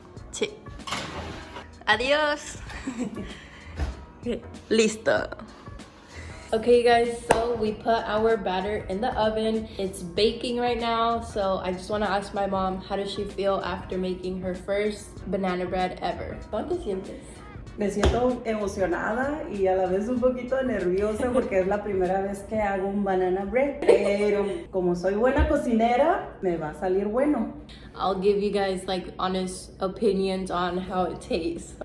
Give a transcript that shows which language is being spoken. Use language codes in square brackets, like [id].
[es] Sí. Adiós. Listo. [en] Okay guys, so we put our batter in the oven. It's baking right now, so I just want to ask my mom, how does she feel after making her first banana bread ever? [es] ¿Cómo te sientes? Me siento emocionada y a la vez un poquito nerviosa porque es la primera vez que hago un banana bread, pero como soy buena cocinera, me va a salir bueno. [en] I'll give you guys like honest opinions on how it tastes.